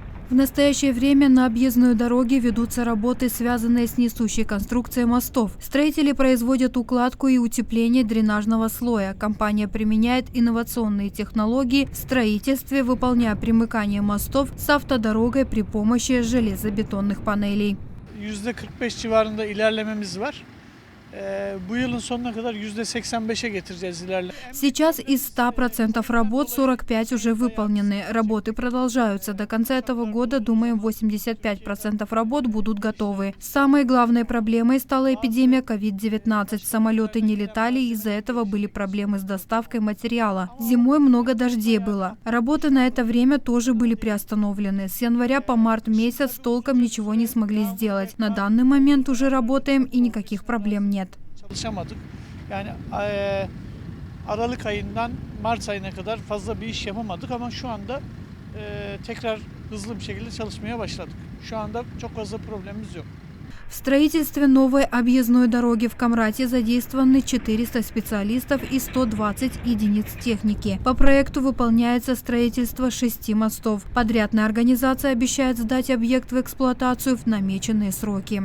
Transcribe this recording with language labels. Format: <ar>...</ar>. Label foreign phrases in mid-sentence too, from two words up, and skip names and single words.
<ru>В настоящее время на объездной дороге ведутся работы, связанные с несущей конструкцией мостов. Строители производят укладку и утепление дренажного слоя. Компания применяет инновационные технологии в строительстве, выполняя примыкание мостов с автодорогой при помощи железобетонных панелей.</ru> <tr>%45 civarında ilerlememiz var. Bu yılın sonuna kadar %85'e getireceğiz ilerleme.</tr> <ru>Сейчас из 100% работ 45 уже выполнены. Работы продолжаются. До конца этого года, думаем, 85% работ будут готовы. Самой главной проблемой стала эпидемия COVID-19. Самолеты не летали, из-за этого были проблемы с доставкой материала. Зимой много дождей было. Работы на это время тоже были приостановлены. С января по март месяц толком ничего не смогли сделать. На данный момент уже работаем и никаких проблем нет.</ru> <tr>Çalışamadık. Yani Aralık ayından Mart ayına kadar fazla bir iş yapamadık ama şu anda tekrar hızlı bir şekilde çalışmaya başladık. Şu anda çok fazla problemimiz yok.</tr> <ru>В строительстве новой объездной дороги в Камрате задействованы 400 специалистов и 120 единиц техники. По проекту выполняется строительство 6 мостов. Подрядная организация обещает сдать объект в эксплуатацию в намеченные сроки.</ru>